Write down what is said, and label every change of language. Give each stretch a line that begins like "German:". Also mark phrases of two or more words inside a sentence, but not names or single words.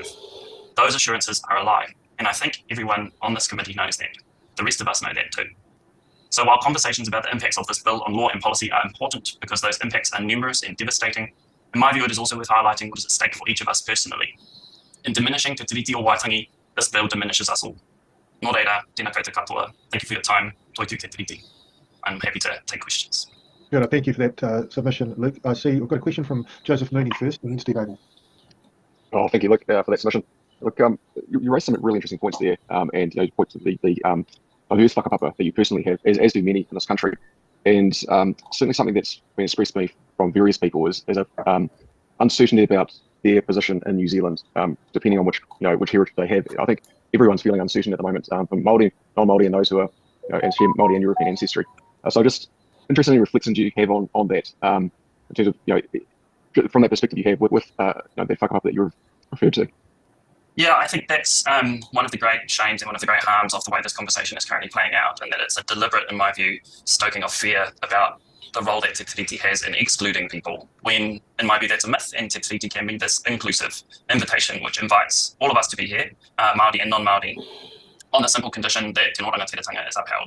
English: Those assurances are a lie, and I think everyone on this committee knows that. The rest of us know that too. So while conversations about the impacts of this bill on law and policy are important because those impacts are numerous and devastating, in my view it is also worth highlighting what is at stake for each of us personally. In diminishing Te Tiriti o Waitangi, this bill diminishes us all.
Māori: Nō reira, tēnā koutou katoa.
English: Thank you for your time.
Māori: Toitu Te Tiriti.
English: I'm happy to take questions. Good, thank you for that submission, Luke. I see we've got a question from Joseph Mooney first, and then Steve Ogle. Oh, thank you, Luke, for that submission. Look, you raised some really interesting points there, and you point to the diverse whakapapa that you personally have, as do many in this country. And certainly something that's been expressed to me from various people is a uncertainty about their position in New Zealand, depending on which heritage they have. I think everyone's feeling uncertain at the moment, from Māori, non-Māori, and those who are share Māori and European ancestry. So just interested in reflections you have on that, in terms of from that perspective you have with that whakapapa that you've referred to. Yeah, I think that's one of the great shames and one of the great harms of the way this conversation is currently playing out, and that it's a deliberate, in my view, stoking of fear about the role that Te Tiriti has in excluding people, when, in my view, that's a myth, and Te Tiriti can be this inclusive invitation which invites all of us to be here, Māori and non-Māori, on the simple condition that
Māori: Te Rangatiratanga
English: is upheld.